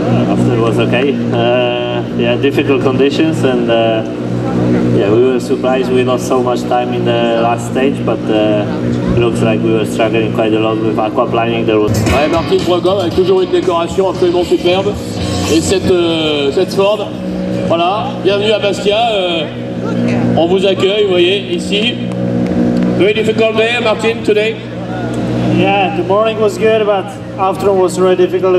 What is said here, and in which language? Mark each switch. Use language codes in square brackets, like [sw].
[en] After was okay. Yeah, difficult conditions, and yeah, we were surprised we lost so much time in the last stage, but looks like we were struggling quite a lot with aquaplaning. There was... [fr] Ouais, Martin Brogom avec toujours une décoration absolument superbe. Et cette Ford, voilà, bienvenue à Bastia. On vous accueille, vous voyez, ici. [en] Very difficult day, Martin, today. Yeah, the morning was good, but afternoon was really difficult.